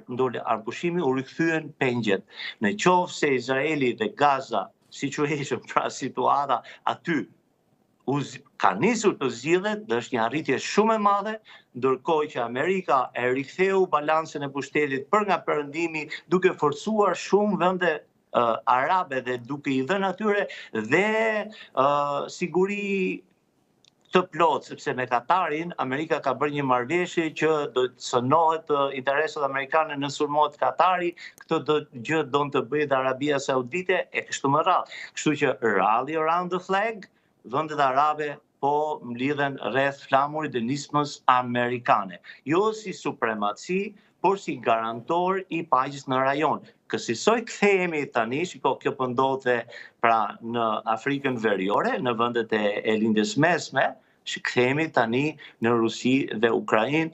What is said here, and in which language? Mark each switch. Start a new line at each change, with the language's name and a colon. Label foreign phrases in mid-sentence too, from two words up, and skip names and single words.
Albanian: Ndoli armëpushimi, u rikthyen pengjet. Në qoftë se Izraeli dhe Gaza situation, pra situata aty ka nisur të zgjidhet, dhe është një arritje shumë e madhe, ndërkohë që Amerika e riktheu balancën e pushtetit për nga perëndimi, duke forcuar shumë vende arabe dhe duke I dhënë atyre dhe siguri të plot, sepse me Katarin, Amerika ka bërë një marrëveshje që do të shënohet interesat amerikane në sulmohet Katari, këtë gjë don të bëjë Arabia Saudite e kështu me radhë. Kështu që
English: rally around the flag,
Albanian: vendet arabe po mlidhen rreth flamurit dhe nismës amerikane. Jo si supremaci, por si garantor I paqes në rajon. Kësaj kthehemi tani, shiko kjo po ndodhe pra në Afrikën Veriore, në vendet e lindjes mesme, kthehemi tani në Rusi dhe Ukrainë.